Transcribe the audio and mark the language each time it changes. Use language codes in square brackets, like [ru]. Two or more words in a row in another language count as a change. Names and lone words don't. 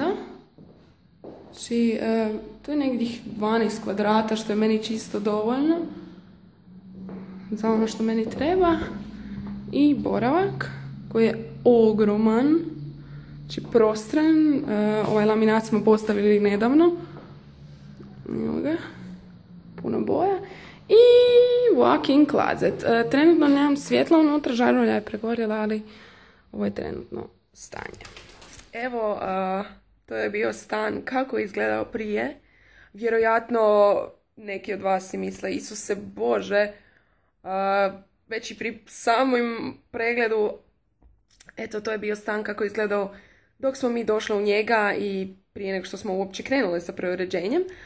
[hr] Znači, to je negdje 12 kvadrata što je meni čisto dovoljno za ono što meni treba. I boravak koji je ogroman, znači prostran. Ovaj laminat smo postavili nedavno. Evo ga, puno boja. I [en] walk-in closet. [hr] Trenutno nemam svjetla unutra, žarulja je pregorjela, ali ovo je trenutno stanje. Evo, to je bio stan kako je izgledao prije. Vjerojatno neki od vas si misle, Isuse Bože, već i pri samom pregledu, eto, to je bio stan kako je izgledao dok smo mi došli u njega i prije nego što smo uopće krenuli sa preuređenjem.